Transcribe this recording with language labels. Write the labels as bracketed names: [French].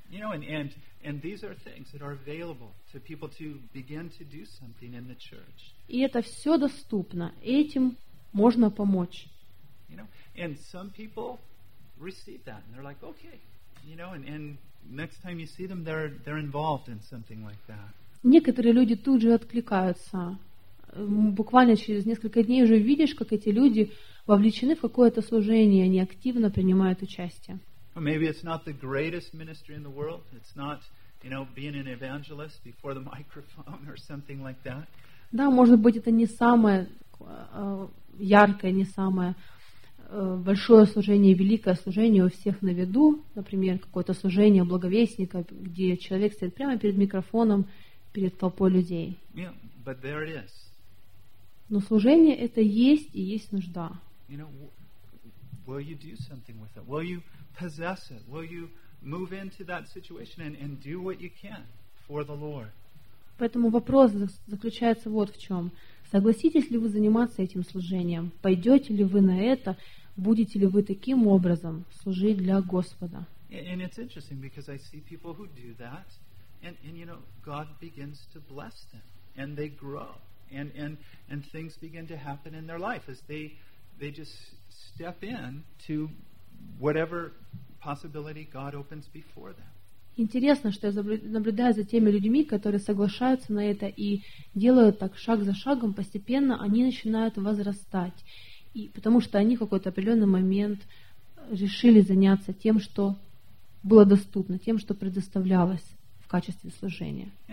[English] You know, and these are things that are available to people to begin to do something in the church. [Russian] И это все доступно, этим можно помочь. [English] You know, and some people receive that and they're like, okay, you know, and next time you see them, they're involved in something like that. [Russian] Некоторые люди тут же откликаются. Буквально через несколько дней уже видишь, как эти люди вовлечены в какое-то служение, они активно принимают участие. [English] Well, maybe it's not the greatest ministry in the world. It's not, you know, being an evangelist before the microphone or something like that. [Russian] Да, может быть, это не самое яркое, не самое большое служение, великое служение у всех на виду, например, какое-то служение благовестника, где человек стоит прямо перед микрофоном, перед толпой людей. [English] Yeah, but there it is. [Russian] Но служение это есть и есть нужда. [English] You know, will you do something with it? Will you possess it? Will you move into that situation and do what you can for the Lord? [Russian] Поэтому вопрос заключается вот в чем. Согласитесь ли вы заниматься этим служением? Пойдете ли вы на это? Будете ли вы таким образом служить для Господа? [English] And it's interesting because I see people who do that and you know, God begins to bless them and they grow and things begin to happen in their life as they just step in to whatever possibility God opens before them. [Russian] Интересно, что я наблюдаю за теми людьми, которые соглашаются на это и делают так шаг за шагом, постепенно они начинают возрастать. И потому что они в какой-то определенный момент решили заняться тем, что было доступно, тем, что предоставлялось в качестве служения.